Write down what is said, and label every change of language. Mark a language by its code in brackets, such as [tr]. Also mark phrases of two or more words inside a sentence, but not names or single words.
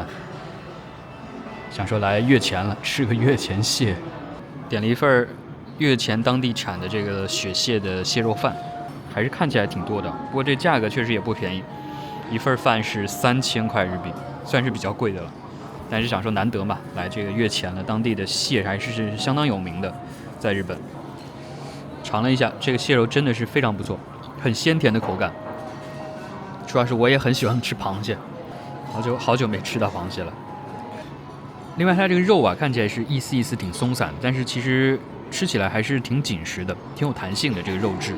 [zh] 想說來越前了，吃個越前蟹，點了一份越前當地產的這個雪蟹的蟹肉飯，還是看起來挺多的，不過這價格確實也不便宜，一份飯是3000塊日幣，算是比較貴的了。但是想說難得嘛，來這個越前了，當地的蟹還是相當有名的，在日本。嘗了一下，這個蟹肉真的是非常不錯，很鮮甜的口感。主要是我也很喜歡吃螃蟹，好久沒吃到螃蟹了。另外它這個肉啊，看起來是一絲一絲挺鬆散，但是其實吃起來還是挺緊實的，挺有彈性的這個肉質。